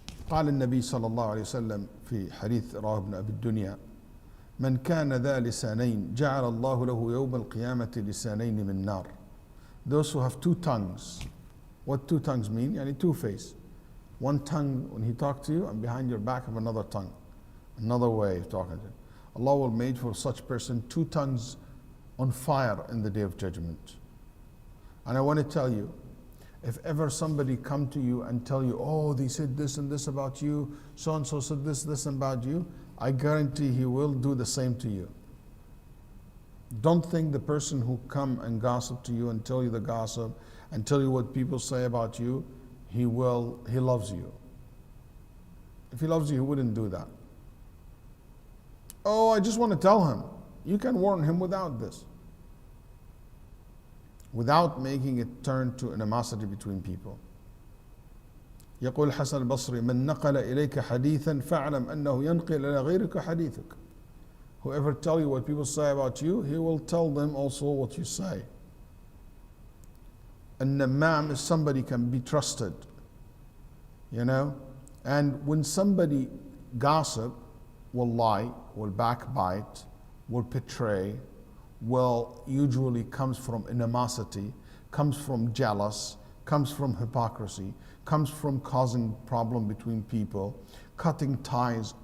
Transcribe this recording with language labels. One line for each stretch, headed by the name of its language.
Arabic: قال النبي صلى الله عليه وسلم في حديث رواه ابن أبي الدنيا من كان ذا لسانين جعل الله له يوم القيامة لسانين من نار.
English: Those who have two tongues. What two tongues mean? Yani two face. One tongue when he talks to you, and behind your back have another tongue. Another way of talking to you. Allah will make for such person two tongues on fire in the day of judgment. And I want to tell you, if ever somebody come to you and tell you, oh, they said this and this about you, so and so said this about you, I guarantee he will do the same to you. Don't think the person who come and gossip to you and tell you the gossip and tell you what people say about you, he loves you. If he loves you, he wouldn't do that. Oh, I just want to tell him. You can warn him without this. Without making it turn to animosity between people.
Arabic: يقول الحسن البصري من نقل إليك حديثا فاعلم أنه ينقل إلى غيرك حديثك.
English: Whoever tell you what people say about you, he will tell them also what you say. And Imām is somebody can be trusted. You know? And when somebody gossip, will lie, will backbite, will betray, will usually comes from animosity, comes from jealous, comes from hypocrisy, comes from causing problem between people, cutting ties.